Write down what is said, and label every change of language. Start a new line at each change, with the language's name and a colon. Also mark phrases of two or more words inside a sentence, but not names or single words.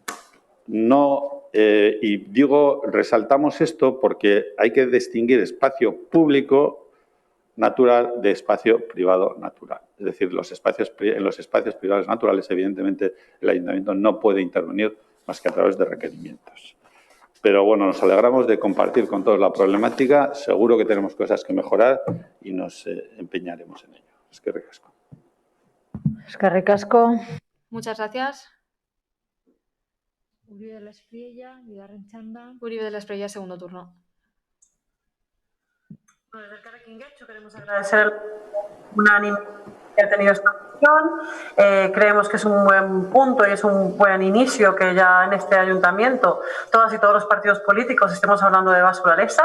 Spanish: Resaltamos esto porque hay que distinguir espacio público natural de espacio privado natural. Es decir, en los espacios privados naturales, evidentemente, el Ayuntamiento no puede intervenir más que a través de requerimientos. Pero bueno, nos alegramos de compartir con todos la problemática. Seguro que tenemos cosas que mejorar y nos empeñaremos en ello.
Basque: Eskerrik asko. Eskerrik asko.
Spanish: Muchas gracias.
Basque: Uribe de la Espriella, bigarren txanda.
Spanish: Uribe de la Espriella, segundo turno. Desde el Elkarrekin Getxo queremos agradecer unánime que ha tenido esta moción. Creemos que es un buen punto y es un buen inicio que ya en este ayuntamiento todas y todos los partidos políticos estemos hablando de basuralesa.